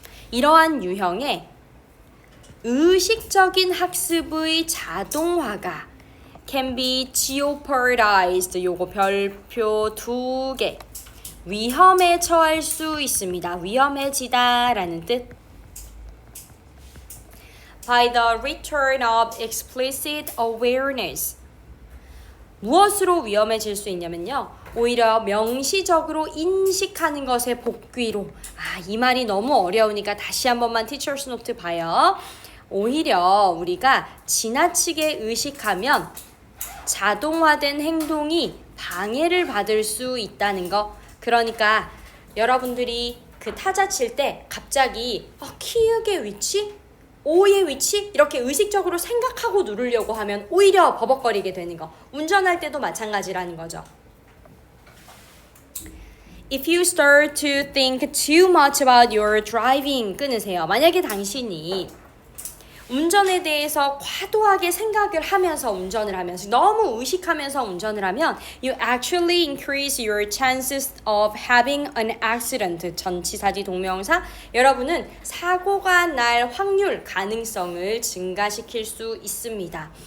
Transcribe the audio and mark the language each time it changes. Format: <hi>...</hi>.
<ko>이러한 유형의 의식적인 학습의 자동화가</ko> <en>can be jeopardized</en> <ko>요거 별표 2개 위험에 처할 수 있습니다. 위험해지다 라는 뜻.</ko> <en>by the return of explicit awareness.</en> <ko>무엇으로 위험해질 수 있냐면요. 오히려 명시적으로 인식하는 것의 복귀로. 이 말이 너무 어려우니까 다시 한 번만 티처스 노트 봐요. 오히려 우리가 지나치게 의식하면 자동화된 행동이 방해를 받을 수 있다는 거. 그러니까 여러분들이 그 타자 칠 때 갑자기 키읔의 위치? O의 위치? 이렇게 의식적으로 생각하고 누르려고 하면 오히려 버벅거리게 되는 거. 운전할 때도 마찬가지라는 거죠.</ko> <en>If you start to think too much about your driving,</en> <ko>끊으세요. 만약에 당신이 운전에 대해서 과도하게 생각을 하면서 운전을 하면서 너무 의식하면서 운전을 하면</ko> <en>you actually increase your chances of having an accident.</en> <ko>전치사지 동명사. 여러분은 사고가 날 확률, 가능성을 증가시킬 수 있습니다.</ko>